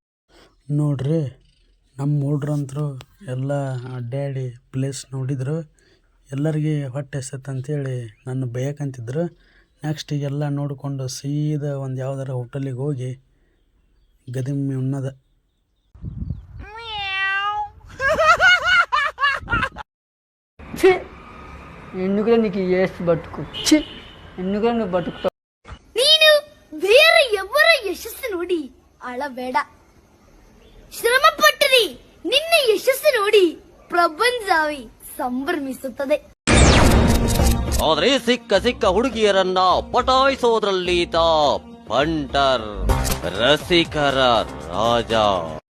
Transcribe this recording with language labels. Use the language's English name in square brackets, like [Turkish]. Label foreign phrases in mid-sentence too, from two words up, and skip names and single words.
[Kannada] ನೋಡ್ರಿ ನಮ್ಮ ಹುಡ್ರಂತರು ಎಲ್ಲ ಅಡ್ಡಾಡಿ ಪ್ಲೇಸ್ ನೋಡಿದ್ರು. ಎಲ್ಲರಿಗೆ ಹೊಟ್ಟೆ ಅಂತೇಳಿ ನನ್ನ ಬೇಯಕ್ಕಂತಿದ್ರು. ನೆಕ್ಸ್ಟ್ ಈಗೆಲ್ಲ ನೋಡಿಕೊಂಡು ಸೀದಾ ಒಂದು ಯಾವ್ದಾರ ಹೋಟೆಲಿಗೆ ಹೋಗಿ ಗದಿಮ್ಮಿ ಉಣ್ಣದ. [Telugu] ఎందుకురా నీకు ఏసు బతుకు ఎందుకురా నువ్వు బతుకుతావు. [Kannada] ನೀನು ಬೇರೆ ಎವರ ಯಶಸ್ಸು ನೋಡಿ ಅಳಬೇಡ. ಶ್ರಮ ಪಟ್ಟರೆ ನಿನ್ನ ಯಶಸ್ಸು ನೋಡಿ ಪ್ರಪಂಚವೇ ಸಂಭ್ರಮಿಸುತ್ತದೆ. ಆದ್ರೆ ಸಿಕ್ಕ ಹುಡುಗಿಯರನ್ನ ಪಟಾಯಿಸೋದ್ರಲ್ಲಿ ತಾ ಬಂಟರ್ ರಸಿಕರ ರಾಜ.